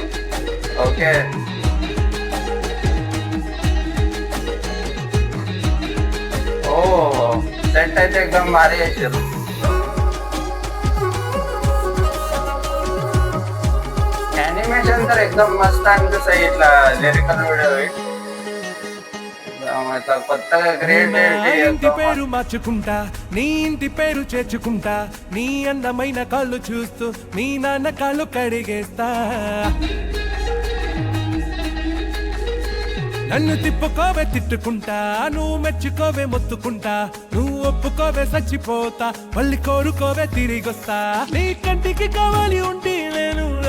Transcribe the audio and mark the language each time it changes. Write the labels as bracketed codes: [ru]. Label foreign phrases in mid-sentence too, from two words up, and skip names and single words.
[mr] ओके, ओ सेट అయితే एकदम भारी చేశారు. एनिमेशन तर एकदम मस्त [te] అనిపిస్తాయి ఇట్లా లిరికల్ వీడియో ఇట్లా కొత్తగా ఇంటి పేరు మార్చుకుంటా నీ ఇంటి పేరు చేర్చుకుంటా నీ అందమైన కాళ్ళు చూస్తూ మీ నాన్న కాళ్ళు కడిగేస్తా నన్ను తిప్పుకోవే తిట్టుకుంటా నువ్వు మెచ్చుకోవే మొత్తుకుంటా నువ్వు ఒప్పుకోవే చచ్చిపోతా మళ్ళీ కోరుకోవే తిరిగొస్తా నీ కంటికి కావాలి ఉంటే నేను